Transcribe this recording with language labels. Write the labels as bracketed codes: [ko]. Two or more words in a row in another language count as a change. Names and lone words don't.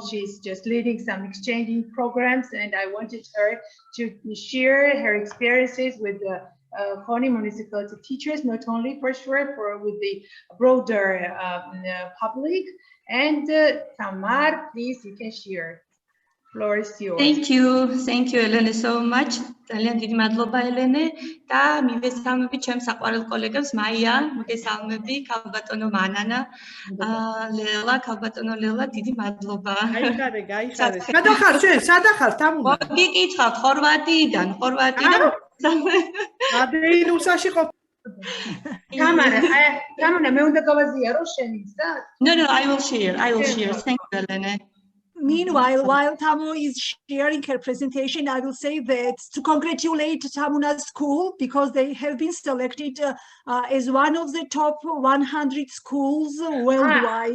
[en] She's just leading some exchanging programs, and I wanted her to share her experiences with the Khoni municipality teachers, not only for sure, with the broader public. And Tamar, please, you can share. Floor is yours. Thank you, Elena, so much. [ka] ძალიან დიდი მადლობა, ელენე. და მივესალმები ჩემს საყვარელ კოლეგებს, მაია, მოგესალმები, ქალბატონო მანანა, ლელა, ქალბატონო ლელა, დიდი მადლობა. გაიხარე. სადახარ შენ? სადახარ, Tamuna? მოგიკითხავთ, ხორვატიიდან. ადრეინუსაში ყოფ. Tamuna, მე უნდა გავაზიარო შენიც და? [en] No, I will share. Thank you, Elena. Meanwhile, while Tamu is sharing her presentation, I will say that to congratulate Tamuna's school because they have been selected as one of the top 100 schools worldwide.